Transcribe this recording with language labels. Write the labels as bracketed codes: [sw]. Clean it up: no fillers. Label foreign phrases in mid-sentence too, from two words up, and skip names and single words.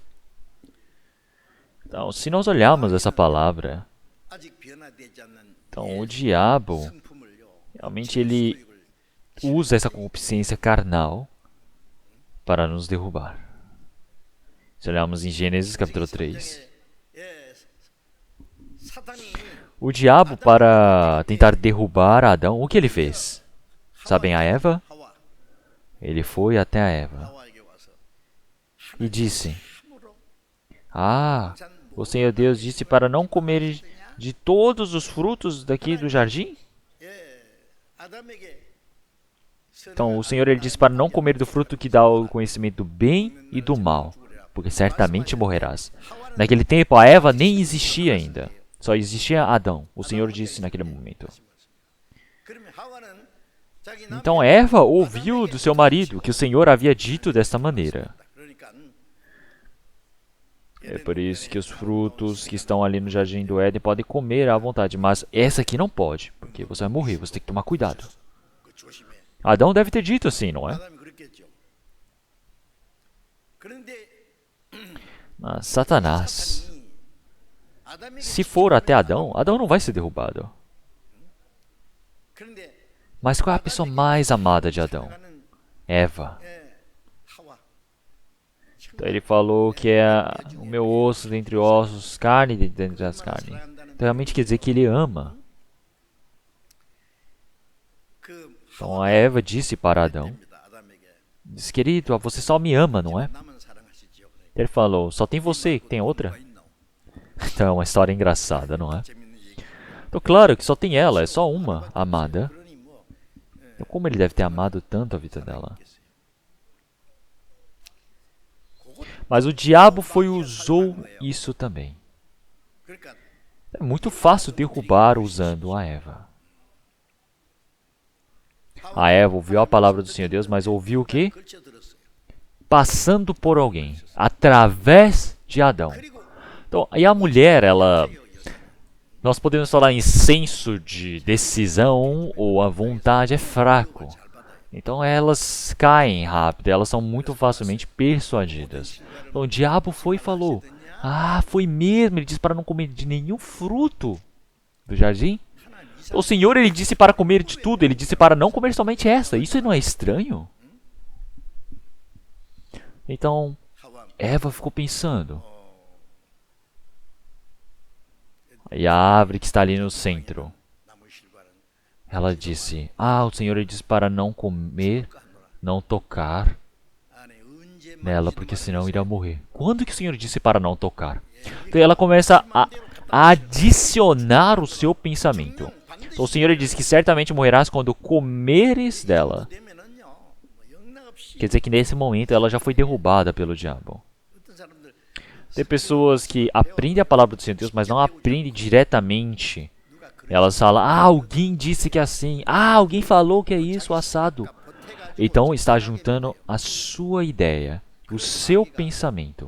[pt] Então, se nós olharmos essa palavra, Então, o diabo, [ko] 성품을요. [pt] realmente, ele usa essa concupiscência carnal para nos derrubar. Se olharmos em Gênesis capítulo 3, [ko] 예, 사단이 [pt] o diabo, para tentar derrubar Adão, o que ele fez? Sabem a Eva? [ko] 하와 [pt] Ele foi até a Eva [ko] 하와에게 와서 [pt] e disse: [ko] 참으로 [pt] Ah, o Senhor Deus disse para não comer de todos os frutos daqui do jardim? [ko] 예, 아담에게 [pt] Então, o Senhor ele disse para não comer do fruto que dá o conhecimento do bem e do mal, porque certamente morrerás. Naquele tempo, a Eva nem existia ainda. Só existia Adão. O Senhor disse naquele momento. [ko] 그러면 하와는 자기 [pt] Então, Eva ouviu do seu marido que o Senhor havia dito desta maneira. [ko] 그러니까 [pt] É por isso que os frutos que estão ali no jardim do Éden podem comer à vontade, mas essa aqui não pode, porque você vai morrer, você tem que tomar cuidado. [ko] 그 조심해. [pt] Adão deve ter dito assim, não é? [ko] 아담이 그랬겠죠. 그런데 [pt] Mas Satanás, [ko] 아담에게 [pt] se for até Adão, Adão não vai ser derrubado. [ko] 그런데 [pt] Mas qual é a pessoa mais amada de Adão? [ko] 하는 Eva. 예, 하와 [pt] Então ele falou que é o meu osso dentre ossos, carne de dentro das carnes. Então realmente quer dizer que ele ama. [ko] 그 [pt] Então a Eva disse para Adão, [ko] 아담에게 [pt] disse, querido, você só me ama, não é? [ko] 나만 사랑하시지요. 그래. [pt] Ele falou, só tem você, tem outra? [ko] 있노? [pt] Então é uma história engraçada, não é? [ko] 재밌는 얘기. [pt] Então claro que só tem ela, é só uma amada. [ko] 그러니 뭐 [pt] Então como ele deve ter amado tanto a vida dela? Mas o diabo usou isso também. [ko] 그러니까 [pt] É muito fácil derrubar usando a Eva. A Eva ouviu a palavra do Senhor Deus, mas ouviu o quê? [ko] 걸쳐 들었어요. [pt] Passando por alguém, através de Adão. Então, e a mulher, ela... Nós podemos falar em senso de decisão ou a vontade é fraco. Então elas caem rápido, elas são muito facilmente persuadidas. Então o diabo foi e falou, ah, foi mesmo, ele disse para não comer de nenhum fruto do jardim. O Senhor, ele disse para comer de tudo, ele disse para não comer somente essa. Isso não é estranho? Então, [ko] 하와 [pt] Eva ficou pensando. E a árvore que está ali no centro, [ko] 나무 실과는 [pt] ela disse, ah, o Senhor ele disse para não comer, não tocar [ko] 안에 언제 [pt] nela, porque senão irá morrer. Quando que o Senhor disse para não tocar? Então ela começa a adicionar o seu pensamento. Então o Senhor ele disse que certamente morrerás quando comeres dela. [ko] 되면은요. 뭐 영락없이 [pt] Quer dizer que nesse momento ela já foi derrubada pelo diabo. [ko] 어떤 사람들 [pt] Tem pessoas que aprendem a palavra do Senhor Deus, mas não aprendem diretamente. [ko] 누가 그래 [pt] Elas falam, ah, alguém disse que é assim. Ah, alguém falou que é isso, assado. [ko] 보태가지고 [pt] Então está juntando a sua ideia, o seu pensamento.